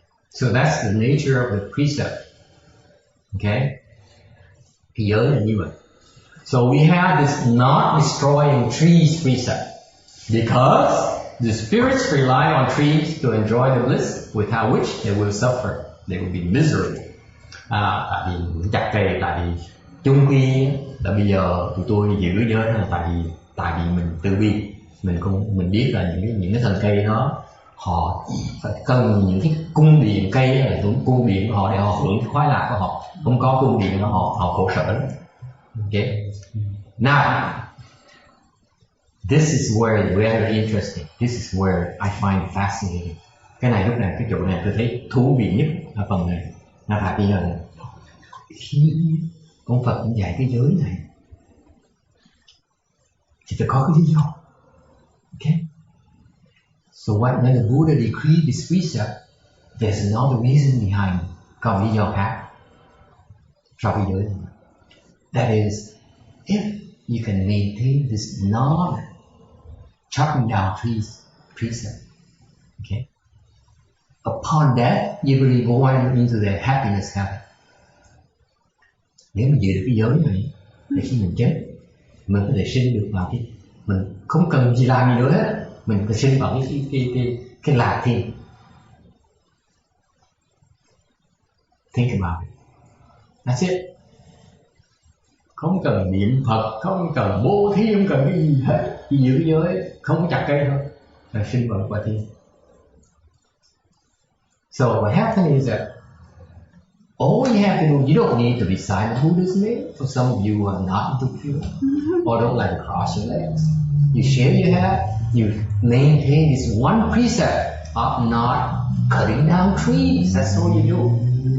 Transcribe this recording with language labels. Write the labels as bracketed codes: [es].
[en] So that's the nature of the precept. Okay? [vi] Cái giới là như vậy. [en] So we have this not destroying trees precept because the spirits rely on trees to enjoy the bliss without which they will suffer. They will be miserable. [vi] Tại vì chặt cây, tại vì chung quy là bây giờ tụi tôi giữ giới là tại vì mình từ bi, mình biết là những cái thân cây đó họ phải cần những cái cung điện cây là những cung điện của họ để họ hưởng cái khoái lạc của họ, không có cung điện của họ khổ sở lắm. [en] Okay. Now, this is where it's very interesting. This is where I find it fascinating. [vi] Cái này lúc này cái chỗ này tôi thấy thú vị nhất ở phần này. Là tại vì là khi ông Phật cũng dạy cái giới này thì phải có cái lý do. [en] Okay? So when the Buddha decreed this precept, there's another reason behind, [vi] có lý do khác cho cái giới. [en] That is, if you can maintain this non-chopping down trees precept, okay? Upon death, you will be born into the happiness heaven. [vi] Nếu mình giữ được cái giới này, thì khi mình chết, mình có thể sinh được vào cái, mình không cần gì làm gì nữa hết, mình có sinh vào cái lạc thiên. [en] Think about it. That's it. [vi] Không cần niệm Phật, không cần bố thí, không cần cái gì hết, chỉ giữ cái giới, không có chặt cây thôi, là sinh vào quả thiên. [en] So what happens is that all you have to do, you don't need to recite the Buddha's name. For some of you who are not into pure or don't like to cross your legs, you shave your head, you maintain this one precept of not cutting down trees. That's all you do.